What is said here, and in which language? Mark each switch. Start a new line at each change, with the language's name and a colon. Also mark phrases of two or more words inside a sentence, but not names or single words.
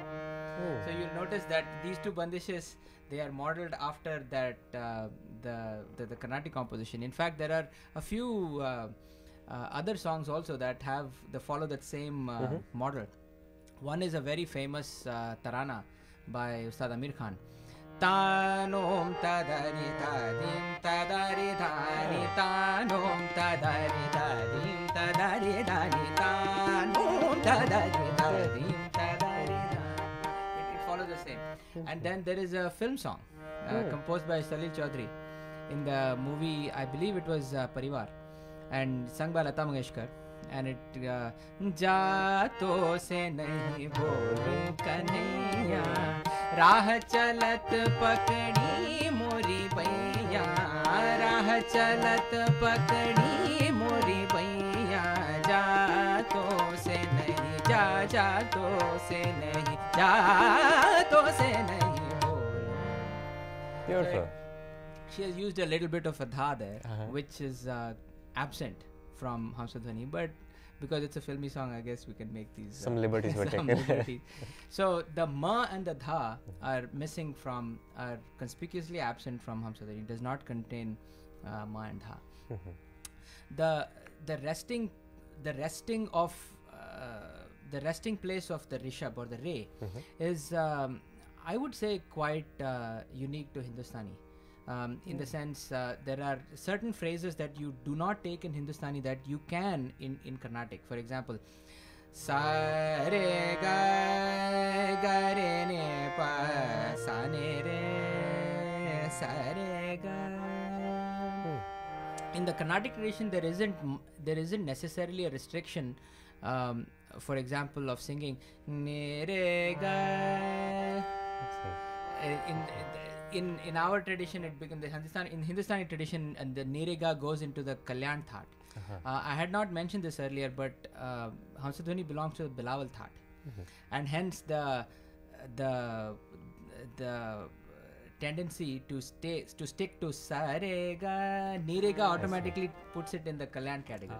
English: So you'll notice that these two bandishes, they are modeled after that the Carnatic composition. In fact, there are a few other songs also that follow that same model. One is a very famous tarana by Ustad Amir Khan. Tanom tadari tadim tadari dhani tanom tadari tadim tadari dhani tanom tadari tadim tadari dhani. It follows And then there is a film song composed by Salil Chaudhary in the movie, I believe it was Parivar, and sung by Lata Mangeshkar. And it
Hindi: जातो से नहीं बोलूं कन्हैया राह चलत पकड़ी मोरी बैया राह चलत पकड़ी मोरी बैया जातो से नहीं जातो से नहीं जातो से नहीं बोलूं.
English: Beautiful. She has used a little bit of a dha there, which is absent from Hamsadhwani, but because it's a filmy song, I guess we can make these some liberties were taken. liberties. So the ma and the dha are missing from, are conspicuously absent from Hamsadhwani. It does not contain ma and dha. The resting of the resting place of the rishab or the re is I would say quite unique to Hindustani. In the sense there are certain phrases that you do not take in Hindustani that you can in Carnatic. For example, sa re ga re ne pa sa ne re sa re ga. In the Carnatic tradition, there isn't necessarily a restriction. For example, of singing ne re ga. In our tradition, it becomes in Hindustani tradition, and the Nirega goes into the Kalyan That. I had not mentioned this earlier, but Hamsadhwani belongs to the Bilawal That, and hence the tendency to stick to Sarega, Nirega automatically puts it in the Kalyan category.